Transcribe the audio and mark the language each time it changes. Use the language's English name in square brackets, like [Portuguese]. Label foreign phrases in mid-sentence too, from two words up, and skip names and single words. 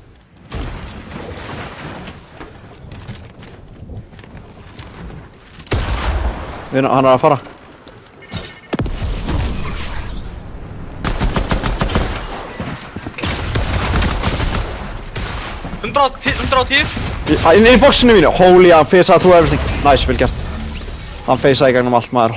[Icelandic] Hann er að fara. Inn í boxinu mínu. [English] Holy, [Icelandic] hann faceaði [English] through everything. Nice, [Icelandic] vel gert. Hann faceaði í gegnum allt maður.